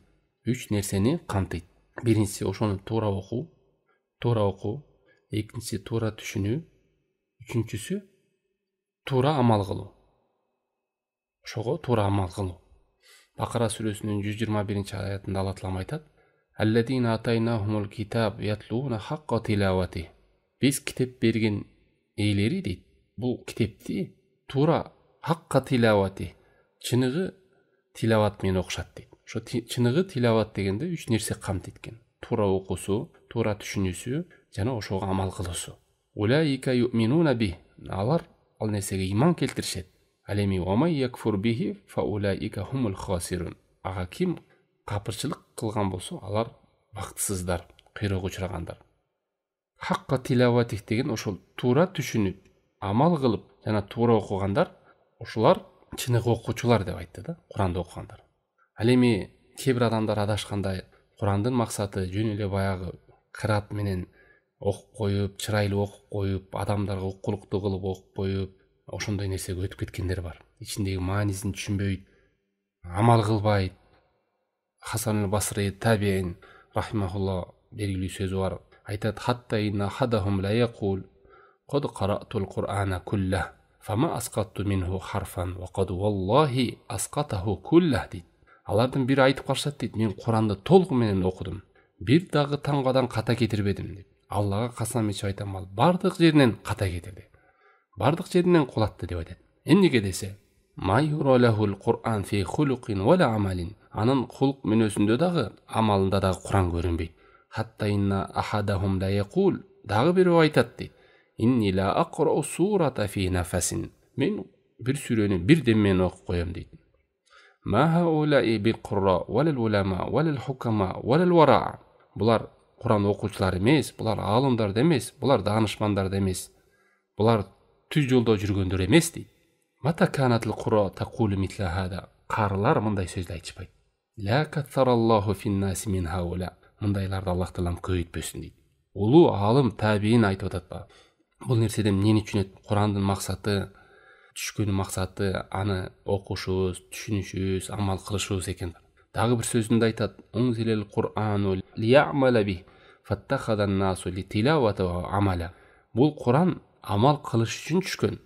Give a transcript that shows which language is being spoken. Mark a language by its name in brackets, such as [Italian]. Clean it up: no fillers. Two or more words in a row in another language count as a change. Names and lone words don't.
[Kyrgyz] 3 нерсени камтыйт. Биринчиси ошону туура окуу, экинчиси туура түшүнүү, үчүнчүсү туура амал кылуу. Ошого туура амал кылуу. Бакара сүрөсүнүн 121-аятында Алла Таалам айтат: [Arabic] الذين آتيناهم الكتاب يتلونه حق تلاوته. [Kyrgyz] Биз китеп берген ээлери дейт, бул китепти туура [Arabic] حق تلاوته, [Kyrgyz] чыныгы тилават менен окушат дейт. Ошо чыныгы тилават дегенде 3 нерсе камтыйт экен. Туура окуусу, туура түшүнүүсү жана ошого амал кылуусу. [Arabic] أولئك يؤمنون به. [Kyrgyz] Алар ал нерсеге иман келтиришет. Ал эми [Arabic] ويكفر به فأولئك هم الخاسرون. [Kyrgyz] Ага ким капырчылык кылган болсо, алар бактысыздар, кыйроого учурагандар. [Arabic] حق تلاوته [Kyrgyz] деген ошол туура түшүнүп, амал кылып жана туура окугандар, ошолар чыныгы окуучулар деп айтты да, Куранды окугандар. Ал эми кээ бир адамдар адашканда Курандын максаты жөн эле баягы кыраат менен окуп коюп, чырайлуу окуп коюп, адамдарга уккулуктуу кылып окуп коюп, ошондой нерсеге өтүп кеткендер бар. Ичиндеги маанисин түшүнбөйт, амал кылбайт. Хасан аль-Басри табиин рахимахулла белгилүү сөзү бар. Айтат: [Arabic] "حتى إن أحدهم ليقول قد قرأت القرآن كله فما أسقطت منه حرفا وقد والله أسقطه كله" дейт. [Kyrgyz] Алардын бири айтып калышат дейт: "Мен Куранды толугу менен окудум. Бир дагы таңгадан ката кетирбедим" дейт. Аллага касам ичип айтам, ал бардык жеринен ката кетирди. Бардык жеринен кулатты деп айтат. Эмнеге десе, [Arabic] "ما يرى له القرآن في خلق ولا عمل" [Kyrgyz] анын кулук мүнөсүндө дагы, амалында дагы Куран көрүнбөйт. [Arabic] "حتى إن أحدهم ليقول" [Kyrgyz] дагы бирөө айтат дейт: [Arabic] "إني لأقرأ السورة في نفس" [Kyrgyz] мен бир сүрөнү бир дем менен окуп коем дейт. [Arabic] "ما هؤلاء بالقراء والعلماء والحكماء والورع" [Kyrgyz] булар Куран окуучулар эмес, булар аалымдар эмес, булар даанышмандар эмес, булар түз жолдо жүргөндөр эмес дейт. [Arabic] "متى كانت القراء تقول مثل هذا" [Kyrgyz] карылар мындай сөздү айтышпайт. [Arabic] "لا كثر الله في الناس من هؤلاء" [Kyrgyz] мындайларды Аллах таалам көбөйтпөсүн дейт. Улуу аалым табиин айтып атат ба. Бул нерседен эмнени түшүнөт? Курандын максаты, түшкөнүн максаты аны окушубуз, түшүнүшүбүз, амал кылышыбыз экен. Дагы бир сөзүндө айтат: [Arabic] "أنزل القرآن ليعمل به فاتخذ الناس تلاوته عملا" [Kyrgyz] Бул Куран амал кылыш үчүн түшкөн.